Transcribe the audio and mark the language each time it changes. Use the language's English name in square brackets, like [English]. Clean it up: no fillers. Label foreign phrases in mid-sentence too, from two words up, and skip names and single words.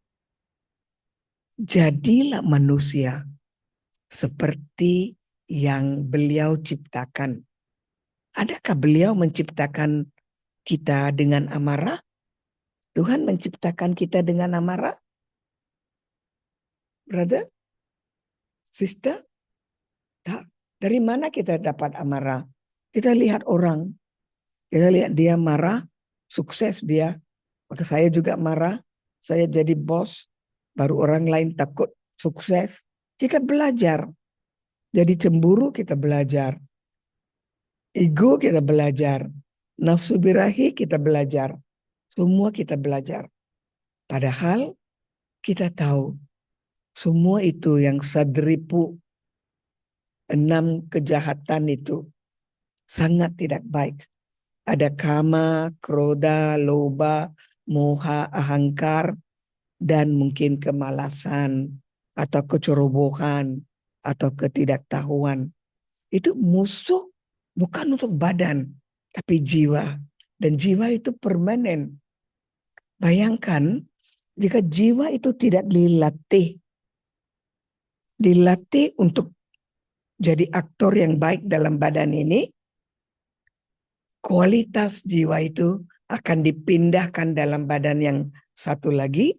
[Indonesian] Jadilah manusia seperti yang beliau ciptakan. Adakah beliau menciptakan kita dengan amarah? Tuhan menciptakan kita dengan amarah? [English] Brother? Sister? [Indonesian] Tak. Dari mana kita dapat amarah? Kita lihat orang. Kita lihat dia marah, sukses dia. Maka saya juga marah. Saya jadi bos. Baru orang lain takut sukses. Kita belajar. Jadi cemburu kita belajar. Ego kita belajar. Nafsu birahi kita belajar. Semua kita belajar. Padahal kita tahu semua itu yang sadripu, 6 kejahatan itu sangat tidak baik. Ada kama, kroda, loba, moha, ahangkar, dan mungkin kemalasan atau kecerobohan atau ketidaktahuan. Itu musuh bukan untuk badan, tapi jiwa. Dan jiwa itu permanen. Bayangkan jika jiwa itu tidak dilatih untuk jadi aktor yang baik dalam badan ini, kualitas jiwa itu akan dipindahkan dalam badan yang satu lagi.